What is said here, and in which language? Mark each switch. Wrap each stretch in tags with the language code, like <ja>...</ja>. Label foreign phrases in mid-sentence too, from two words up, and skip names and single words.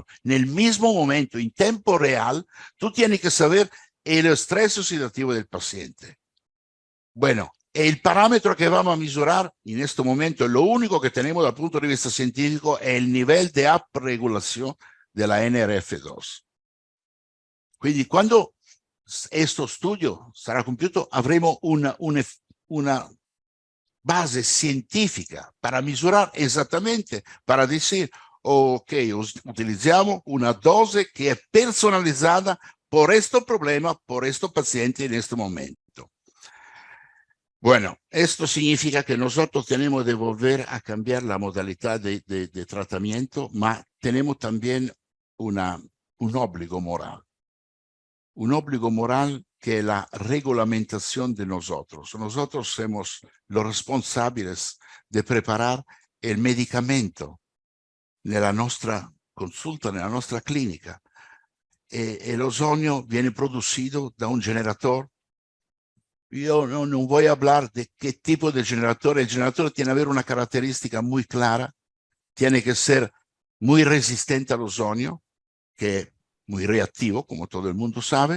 <es>Nel mismo momento, en tiempo real, tú tienes que saber el estrés oxidativo del paciente. Bueno, el parámetro que vamos a mesurar en este momento, lo único que tenemos</es> <it>dal punto</it> <es>de vista científico, es el nivel de upregulación de la NRF2.</es> <it>Quindi, quando questo studio sarà compiuto, avremo una base</it> <es>científica para mesurar exactamente, para decir, ok, utilizamos una dose que es personalizada por este problema, por este paciente en este momento. Bueno, esto significa que nosotros tenemos que volver a cambiar la modalidad de tratamiento, pero tenemos también un obligo moral. Un obligo moral que es la regulamentación de nosotros. Nosotros somos los responsables de preparar el medicamento</es> <it>nella nostra consulta, nella nostra clínica.</it> <es>El ozonio viene producido da un generador. Yo no voy a hablar de qué tipo de generador. El generador tiene que haber una característica muy clara. Tiene que ser muy resistente al ozonio, que es muy reactivo, como todo el mundo sabe.</es>